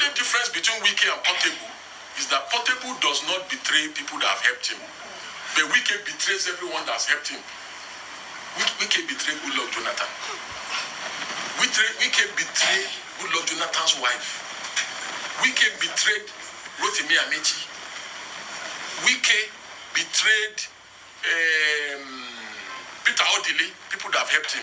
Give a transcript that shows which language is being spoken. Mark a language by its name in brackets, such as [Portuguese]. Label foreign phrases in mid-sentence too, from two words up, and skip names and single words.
[English] only difference between WIKE and Portable is that Portable does not betray people that have helped him. But WIKE betrays everyone that's helped him. WIKE betrayed Goodluck Jonathan. WIKE betrayed Goodluck Jonathan's wife. WIKE betrayed Rotimi Amechi. WIKE betrayed Peter Odili, people that have helped him.